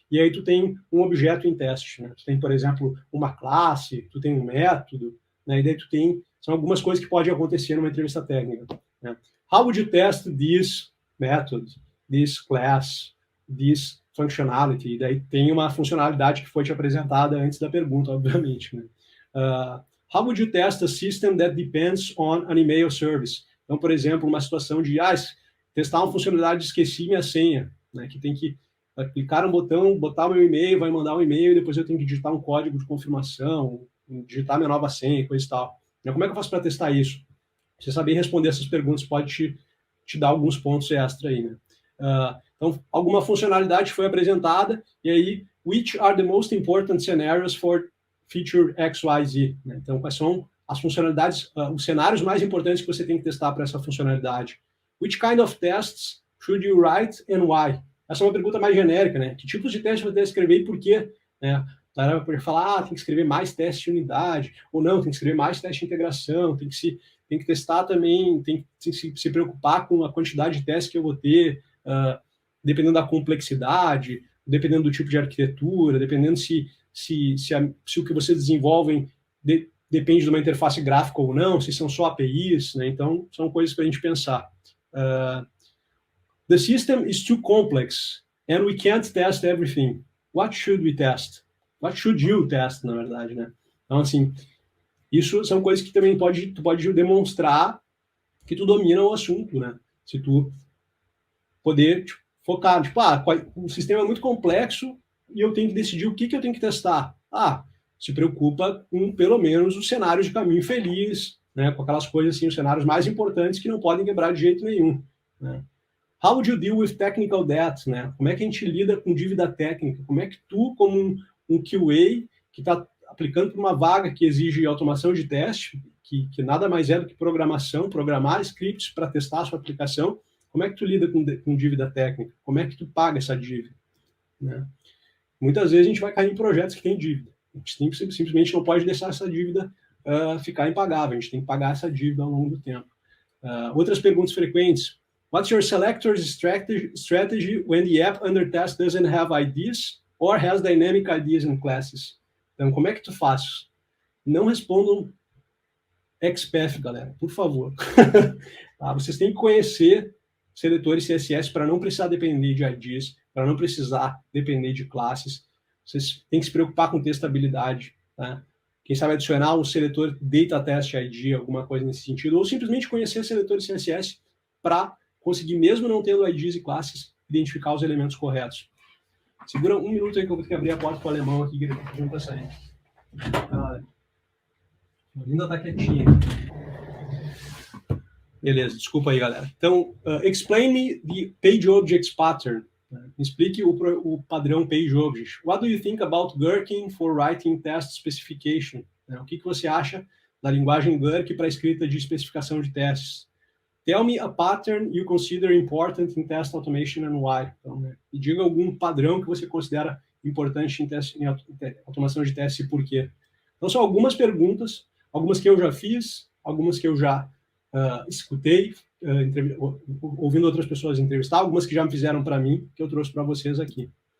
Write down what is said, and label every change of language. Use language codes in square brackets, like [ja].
[pt] E aí tu tem um objeto em teste. Né? Tu tem, por exemplo, uma classe, tu tem um método, né? E daí tu tem... São algumas coisas que podem acontecer numa entrevista técnica. Né? [en] How would you test this method, this class, this functionality? [pt] E daí tem uma funcionalidade que foi te apresentada antes da pergunta, obviamente. Né? [en] How would you test a system that depends on an email service? [pt] Então, por exemplo, uma situação de testar uma funcionalidade de esqueci minha senha, né? Que tem que clicar um botão, botar o meu e-mail, vai mandar um e-mail, e depois eu tenho que digitar um código de confirmação, digitar minha nova senha, coisa e tal. Então, como é que eu faço para testar isso? Você saber responder essas perguntas pode te dar alguns pontos extra aí, né? Então, alguma funcionalidade foi apresentada, e aí, [en] which are the most important scenarios for feature XYZ? [pt] Né? Então, quais são as funcionalidades, os cenários mais importantes que você tem que testar para essa funcionalidade? Which kind of tests should you write and why? Essa é uma pergunta mais genérica, né? Que tipos de testes você deve escrever e por quê? Né? Para falar, tem que escrever mais teste de unidade, ou não, tem que escrever mais teste de integração, tem que testar também, tem que se preocupar com a quantidade de testes que eu vou ter, dependendo da complexidade, dependendo do tipo de arquitetura, dependendo se o que você desenvolve depende de uma interface gráfica ou não, se são só APIs, né? Então, são coisas para a gente pensar. [en] The system is too complex and we can't test everything. What should we test? What should you test, [pt] na verdade, né? Então, assim, isso são coisas que também tu pode demonstrar que tu domina o assunto, né? Se tu poder focar, o sistema é muito complexo e eu tenho que decidir o que eu tenho que testar. Se preocupa com, pelo menos, os cenários de caminho feliz, né? Com aquelas coisas assim, os cenários mais importantes que não podem quebrar de jeito nenhum, né? [en] How would you deal with technical debt, [pt] né? Como é que a gente lida com dívida técnica? Como é que tu, como um QA que está aplicando para uma vaga que exige automação de teste, que nada mais é do que programar scripts para testar a sua aplicação, como é que tu lida com dívida técnica? Como é que tu paga essa dívida? Né? Muitas vezes a gente vai cair em projetos que têm dívida. A gente simplesmente não pode deixar essa dívida ficar impagável. A gente tem que pagar essa dívida ao longo do tempo. Outras perguntas frequentes. [en] What's your selector's strategy when the app under test doesn't have IDs or has dynamic IDs in classes? [pt] Então, como é que tu faz? Não respondam XPath, galera, por favor. Tá? Vocês têm que conhecer seletores CSS para não precisar depender de IDs, para não precisar depender de classes. Vocês têm que se preocupar com testabilidade, tá? Quem sabe adicionar um seletor data test ID, alguma coisa nesse sentido, ou simplesmente conhecer seletores CSS para conseguir, mesmo não tendo IDs e classes, identificar os elementos corretos. Segura um minuto aí que eu vou ter que abrir a porta para o alemão aqui, que ele está pedindo para sair. Ainda está quietinha. Beleza, desculpa aí, galera. Então, [en] explain me the page objects pattern. [pt] Explique o padrão page object. [en] What do you think about Gherkin for writing test specification? [pt] O que você acha da linguagem Gherkin para escrita de especificação de testes? [en] Tell me a pattern you consider important in test automation and why. [pt] Então, e diga algum padrão que você considera importante em automação de testes e por quê. Então, são algumas perguntas, algumas que eu já fiz, algumas que eu já escutei, ouvindo outras pessoas entrevistar, algumas que já me fizeram para mim, que eu trouxe para vocês aqui.